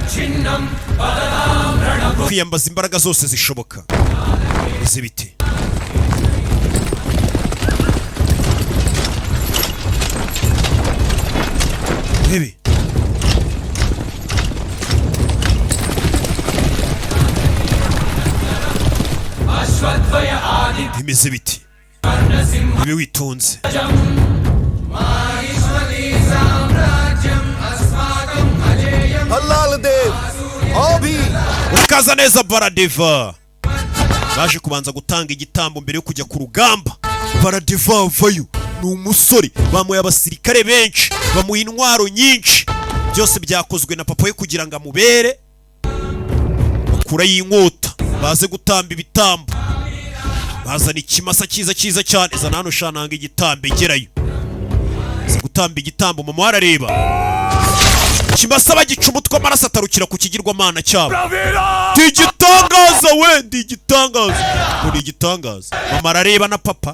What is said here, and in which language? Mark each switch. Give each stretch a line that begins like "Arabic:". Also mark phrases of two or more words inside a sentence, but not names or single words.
Kinyarwanda: kwiyambaza imbaraga zose zishoboka bimeze bite bebe bimeze biti ibi witonze
Hindi: भल्लाल देव आओ भी
Kinyarwanda: urakaza neza Baradeva baje kubanza gutanga igitambo mbere yo kujya ku rugamba Baradeva avayo ni umusore bamuye abasirikare benshi bamuha intwaro nyinshi byose byakozwe na papa we kugira ngo amubere bakura y'inkota baze gutamba ibitambo bazana ikimasa cyiza cyane zana hano shananga igitambo igerayo ze gutamba igitambo mama arareba kimasa bagica umutwe amaraso atarukira ku kigirwamana cyabo ndi igitangaza we ndi igitangaza mama arareba na papa